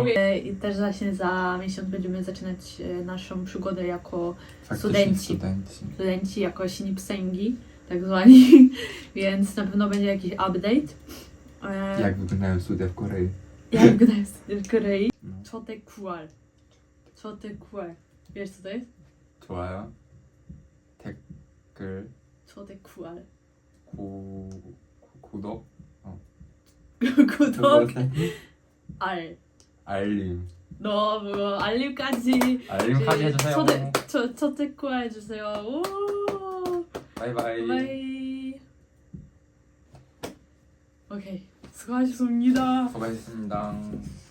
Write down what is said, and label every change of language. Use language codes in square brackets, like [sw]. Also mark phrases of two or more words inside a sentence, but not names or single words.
[pl] I też właśnie za miesiąc będziemy zaczynać naszą przygodę jako faktycznie studenci, jako sinipsęgi, tak zwani, więc na pewno będzie jakiś update. Jak wyglądają studia w Korei? Jak wyglądają studia w Korei? No. Chotaekual. Chotaekual. Wiesz co to jest? [ko] 좋아요. 댓글, Chotaekual. 구독, 구독, [pl] ostatni? [ko] 알. 알림. [pl] No, było 알림까지. [ko] 알림까지 해주세요. 초대꾸알 해주세요. 오. 바이바이. 바이. 오케이. 수고하셨습니다. 수고하셨습니다.